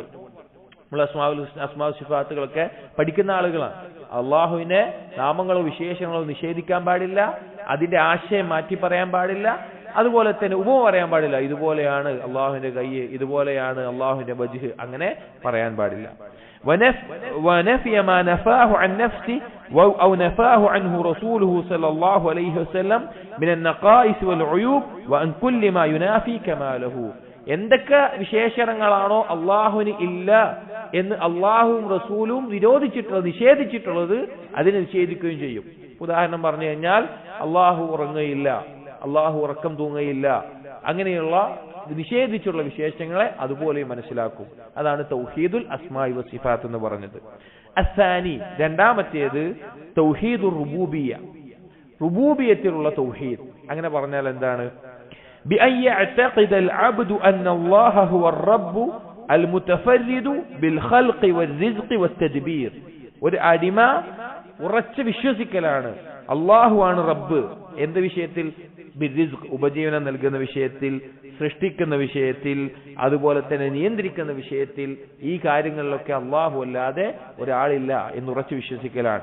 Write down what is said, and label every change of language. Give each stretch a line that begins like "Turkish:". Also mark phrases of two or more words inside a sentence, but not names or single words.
Malayalam: നമ്മൾ അസ്മാഉ സിഫാത്തുകളൊക്കെ പഠിക്കുന്ന ആളുകളാണ്. അള്ളാഹുവിന്റെ നാമങ്ങളോ വിശേഷങ്ങളോ നിഷേധിക്കാൻ പാടില്ല, അതിന്റെ ആശയം മാറ്റി പറയാൻ പാടില്ല, അതുപോലെ തന്നെ ഉപമ പറയാൻ പാടില്ല. ഇതുപോലെയാണ് അള്ളാഹുവിന്റെ കൈ, ഇതുപോലെയാണ് അള്ളാഹുവിന്റെ വജ്ഹ്, അങ്ങനെ പറയാൻ പാടില്ല.
Arabic: ونفي ما نفاه عن نفسه أو نفاه عنه رسوله صلى الله عليه وسلم من النقائص والعيوب وأن كل ما ينافي كماله.
Malayalam: എന്തൊക്കെ വിശേഷണങ്ങളാണോ അള്ളാഹുവിന് ഇല്ല എന്ന് അള്ളാഹുവും റസൂലും നിഷേധിച്ചിട്ടുള്ളത് അതിനെ നിഷേധിക്കുകയും ചെയ്യും. ഉദാഹരണം പറഞ്ഞു കഴിഞ്ഞാൽ അള്ളാഹു ഉറങ്ങുകയില്ല, അള്ളാഹു ഉറക്കം തൂങ്ങുകയില്ല, അങ്ങനെയുള്ള നിഷേധിച്ചുള്ള വിശേഷങ്ങളെ അതുപോലെ മനസ്സിലാക്കും. അതാണ്
Arabic: توحيد الأسماء والصفات
Malayalam: എന്ന് പറഞ്ഞത്. അസ്സാനി, രണ്ടാമത്തേത്
Arabic: توحيد الربوبية,
Malayalam: റുബൂബിയത്തിലുള്ള തൗഹീദ്. അങ്ങനെ പറഞ്ഞാൽ എന്താണ്?
Arabic: بأن يعتقد العبد أن الله هو الرب المتفرد بالخلق والرزق والتدبير.
Malayalam: ഒരു അടിമ ഉറച്ചു വിശ്വസിക്കലാണ് അള്ളാഹു ആണ് റബ്ബ്. എന്ത് വിഷയത്തിൽ? ബിർറിസ്ഖ്, ഉപജീവനം നൽകുന്ന വിഷയത്തിൽ, സൃഷ്ടിക്കുന്ന വിഷയത്തിൽ, അതുപോലെ തന്നെ നിയന്ത്രിക്കുന്ന വിഷയത്തിൽ. ഈ കാര്യങ്ങളിലൊക്കെ അള്ളാഹു അല്ലാതെ ഒരാളില്ല എന്ന് ഉറച്ചു വിശ്വസിക്കലാണ്.